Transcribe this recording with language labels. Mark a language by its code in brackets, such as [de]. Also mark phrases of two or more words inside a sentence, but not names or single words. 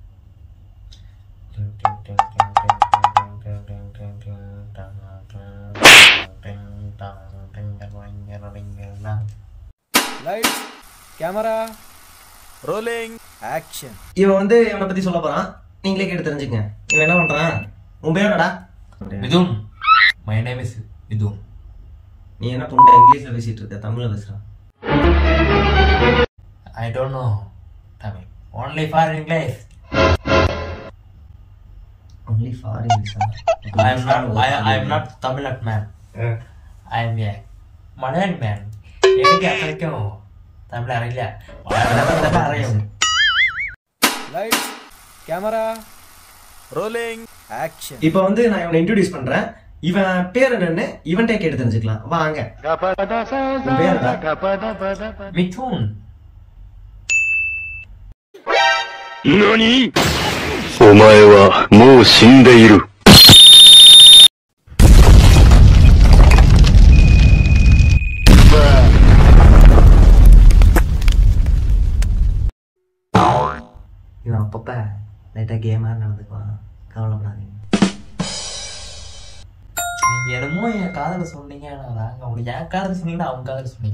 [en] Lights, camera, rolling, action. [ta] இவன் வந்து இவனை பத்தி சொல்ல போறான், நீங்களே கேட்டு தெரிஞ்சுங்க. இவன் என்ன பண்றான்? உன் பேரடா? [en] Mithun. My name is Mithun. [ta] நீ என்ன புண்டை இங்கிலீஷ்ல பேசிட்டு இருக்க, தமிழ்ல பேசுறான். [en] I don't know Tamil. Only for English. Only for English. I am not Tamil man. I am a Malayan man. [ml] എനിക്ക് അത്രയ്ക്കും തമിഴ് അറിയില്ല. അറിയും. [en] Lights, camera, rolling, action. [ta] இப்போ வந்து நான் இவனை இன்ட்ரோடியூஸ் பண்றேன். இவன் பேர் என்னன்னு இவன்டே கேட்டு தெரிஞ்சுக்கலாம். வாங்க. உன் பேருடா? மிதுன். [ja] 何? お前はもう死んでいる。 [ta] இவன் அப்பப்ப லைட்டா கேமா நடந்துக்குவான், கவலைப்படாதீங்க. நீங்க என்னமோ என் காதல சொன்னீங்க, அப்படி என் காதல சொன்னீங்கன்னா அவங்க காதல சொன்னீங்க.